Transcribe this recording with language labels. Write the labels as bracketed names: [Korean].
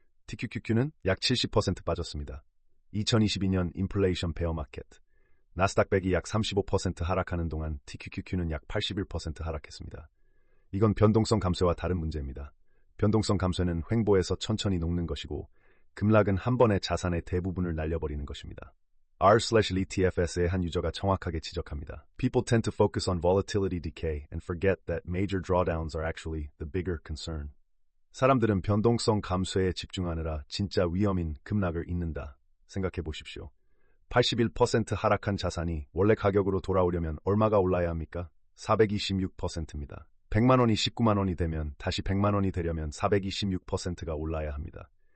[Korean] TQQQ는 약 70% 빠졌습니다. 2022년 인플레이션 베어 마켓, 나스닥 100이 약 35% 하락하는 동안 TQQQ는 약 81% 하락했습니다. 이건 변동성 감쇄와 다른 문제입니다. 변동성 감쇄는 횡보에서 천천히 녹는 것이고 급락은 한 번에 자산의 대부분을 날려버리는 것입니다. r/ETFS의 한 유저가 정확하게 지적합니다. [English] People tend to focus on volatility decay and forget that major drawdowns are actually the bigger concern. [Korean] 사람들은 변동성 감쇄에 집중하느라 진짜 위험인 급락을 잊는다. 생각해 보십시오. 81% 하락한 자산이 원래 가격으로 돌아오려면 얼마가 올라야 합니까? 426%입니다. 100만 원이 19만 원이 되면 다시 100만 원이 되려면 426%가 올라야 합니다.